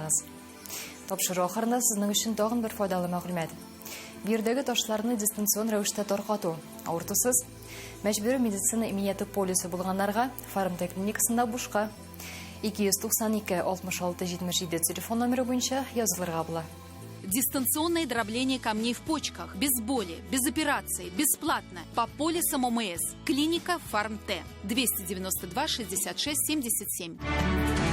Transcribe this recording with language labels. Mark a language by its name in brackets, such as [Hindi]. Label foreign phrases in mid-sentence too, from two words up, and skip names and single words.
[Tatar] Тапшыру ахырында сезнең өчен тагын бер файдалы мәгълүмат. Бирдәге ташларны дистанцион рәвештә таркату. Авыртусыз. Мәҗбүри медицина иминияты полисы булганнарга Фармтек клиникасында бушка 292-66-77 телефон номеры буенча язылырга була. [Russian] Дистанционное дробление камней в почках. Без боли, без операции, бесплатно. По полисам ОМС. Клиника Фармте. 292-66-77.